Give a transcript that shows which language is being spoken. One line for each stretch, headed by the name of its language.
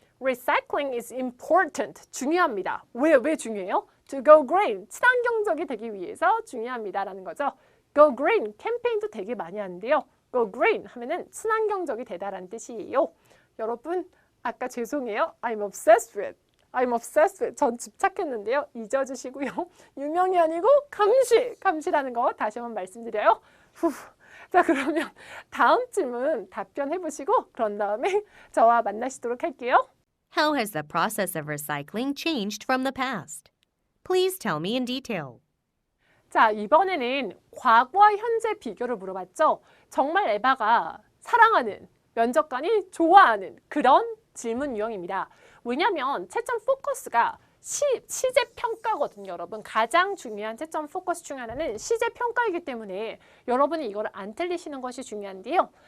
English: Recycling is important.
Korean: 중요합니다. 왜 중요해요?
English: To go green.
Korean: 친환경적이 되기 위해서 중요합니다라는 거죠. Go green 캠페인도 되게 많이 하는데요. Go green 하면은 친환경적이 되다라는 뜻이에요. 여러분 아까 죄송해요.
English: I'm obsessed with.
Korean: 전 집착했는데요. 잊어주시고요. 유명이 아니고 감시라는 거 다시 한번 말씀드려요. 자 그러면 다음 질문 답변해보시고 그런 다음에 저와 만나시도록 할게요.
English: How has the process of recycling changed from the past? Please tell me in detail.
Korean: 자 이번에는 과거와 현재 비교를 물어봤죠. 정말 에바가 사랑하는 면접관이 좋아하는 그런 질문 유형입니다. 왜냐하면 채점 포커스가 시제 평가거든요. 여러분 가장 중요한 채점 포커스 중 하나는 시제 평가이기 때문에 여러분이 이걸 안 틀리시는 것이 중요한데요.